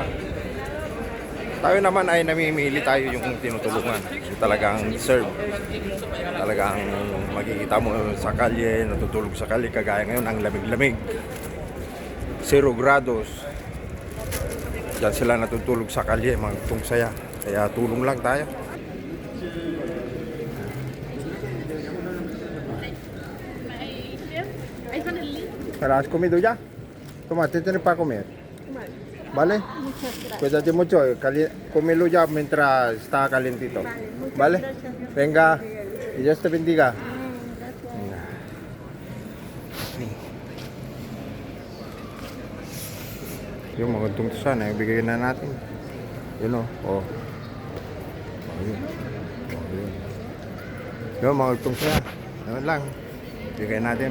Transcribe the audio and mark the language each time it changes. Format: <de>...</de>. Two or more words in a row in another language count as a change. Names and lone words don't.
<tl>Tayo naman ay namimili tayo yung tinutulungan. Yung talagang deserve. Talagang makikita mo sa kalye, natutulog sa kalye. Kagaya ngayon, ang lamig-lamig. 0 grados. Diyan sila natutulog sa kalye, magtong saya. Kaya tulong lang tayo.</tl> <es>¿Pero has comido ya? Toma, te tienes para comer. ¿Vale? Cuídate mucho. Cómelo ya mientras está calentito. ¿Vale? Venga. Y Dios te bendiga. Venga.</es> <tl>Yung magandang sana, ibigay na natin. Yun o. Oh. Yun. Yung magandang sana. Yun lang. Ibigay natin.</tl>